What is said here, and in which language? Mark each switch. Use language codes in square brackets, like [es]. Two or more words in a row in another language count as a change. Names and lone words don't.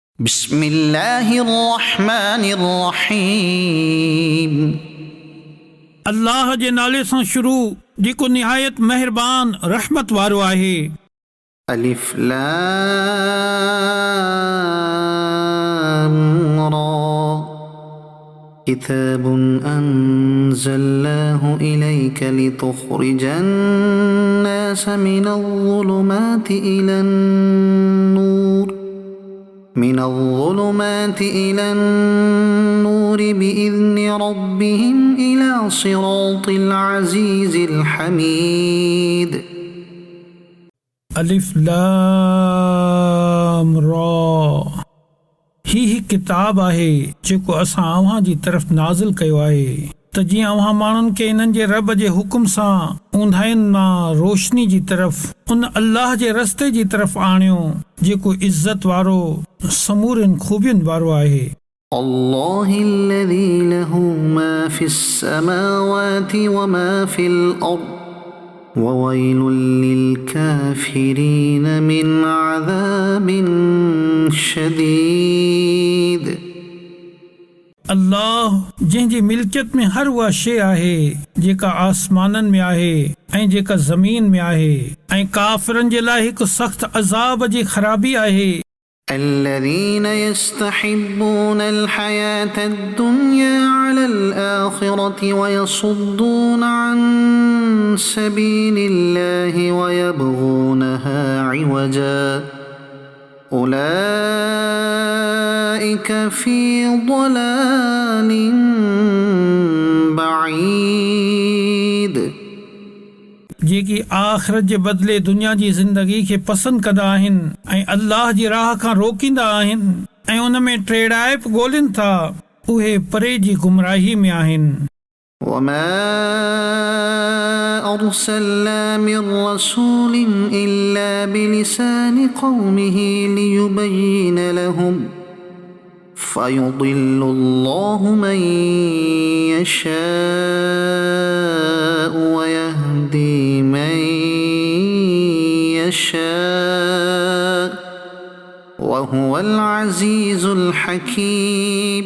[ar] بسم الله الرحمن الرحيم [sd] अल्लाह जे नाले सां शुरू जेको निहायत मेहरबान रहमत वारो आहे। [ar] ألف لام را كتاب أنزلناه إليك لتخرج الناس من الظلمات إلى النور بإذن ربهم إلى صراط العزيز الحميد ألف لام را [sd] ही किताब आहे जेको असां अव्हां जी तरफ़ नाज़िल कयो आहे त जीअं अव्हां माण्हुनि खे इन्हनि जे रब जे हुकुम सां ऊंधाइनि मां रोशनी जी तरफ़ उन अल्लाह जे रस्ते जी तरफ़ आणियो जेको इज़त वारो समूरनि खूबियुनि वारो आहे। [ar] الله الذي له ما في السماوات وما في الأرض وويل للكافرين من عذاب شديد [sd] अल्लाह जंहिंजी मिल्कियत में हर उहा शइ आहे जेका आसमाननि में आहे ऐं जेका ज़मीन में आहे ऐं काफ़िरनि जे लाइ हिकु सख़्त अज़ाब जी ख़राबी आहे। [ar] الذين يستحبون الحياة الدنيا على الآخرة ويصدون عن سبيل الله ويبغونها عوجا أولئك في ضلال بعيد [sd] जेकी आख़िरत जे बदिले दुनिया जी ज़िंदगी खे पसंदि कंदा आहिनि ऐं अल्लाह जी राह खां रोकींदा आहिनि ऐं उन में टेड़ाइप ॻोल्हिनि था उहे परे जी गुमराही में आहिनि। [ar] وما أرسلنا من رسول إلا بلسان قومه ليبين لهم فيضل الله من يشاء ويهدي من يشاء وهو العزيز الحكيم।